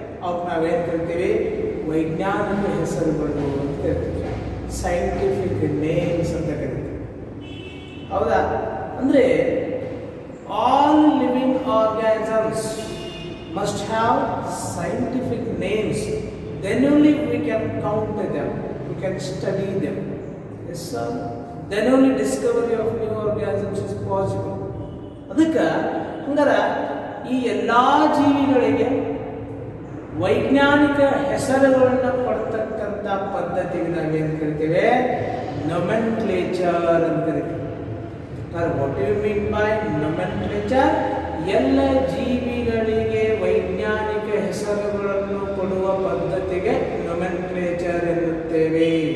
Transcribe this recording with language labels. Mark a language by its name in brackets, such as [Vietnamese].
[Kannada] ಅವಕ್ಕೆ ನಾವೇನು ಕರಿತೀವಿ? ವೈಜ್ಞಾನಿಕ ಹೆಸರುಗಳು ಅಂತ ಕರಿತೀವಿ. ಸೈಂಟಿಫಿಕ್ ನೇಮ್ಸ್ ಅಂತ ಕರಿತೀವಿ. ಹೌದಾ? [English] ಅಂದರೆ all living organisms must have scientific names. Then only we can count them, we can study them. Yes sir. Then only discovery of new organisms is possible. [Kannada] ಅದಕ್ಕೆ ಹಂಗಾರೆ ಈ ಎಲ್ಲ ಜೀವಿಗಳಿಗೆ ವೈಜ್ಞಾನಿಕ ಹೆಸರುಗಳನ್ನು ಕೊಡ್ತಕ್ಕಂಥ ಪದ್ಧತಿಗೆ ನಾವೇನು ಕರಿತೇವೆ? nomenclature ಅಂತ ಕರಿತೀವಿ. [English] What do you mean by nomenclature? [Kannada] ಎಲ್ಲ ಜೀವಿಗಳಿಗೆ ವೈಜ್ಞಾನಿಕ ಹೆಸರುಗಳನ್ನು ಕೊಡುವ ಪದ್ಧತಿಗೆ nomenclature ಎನ್ನುತ್ತೇವೆ.